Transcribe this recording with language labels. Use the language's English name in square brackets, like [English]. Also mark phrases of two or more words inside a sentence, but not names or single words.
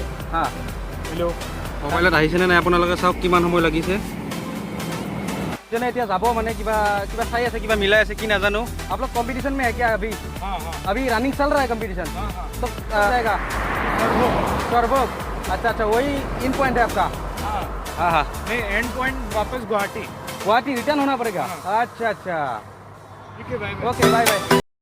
[Hindi] हाँ हेलो [Assamese] मोबाइলত আহিছেনে নাই আপোনালোকে চাওক কিমান সময় লাগিছে যেনে এতিয়া যাব মানে কিবা কিবা চাই আছে কিবা মিলাই আছে কি নাজানো [Hindi] आप लोग कंपटीशन में है क्या अभी हाँ हाँ अभी रनिंग चल रहा है कंपटीशन हाँ हाँ तो जाएगा सरभोग अच्छा अच्छा वही [English] in point [Hindi] है आपका हाँ हाँ हाँ नहीं [English] end point [Hindi] वापस गुवाहाटी गुवाहाटी रिटर्न होना पड़ेगा अच्छा अच्छा ठीक है भाई [English] okay bye bye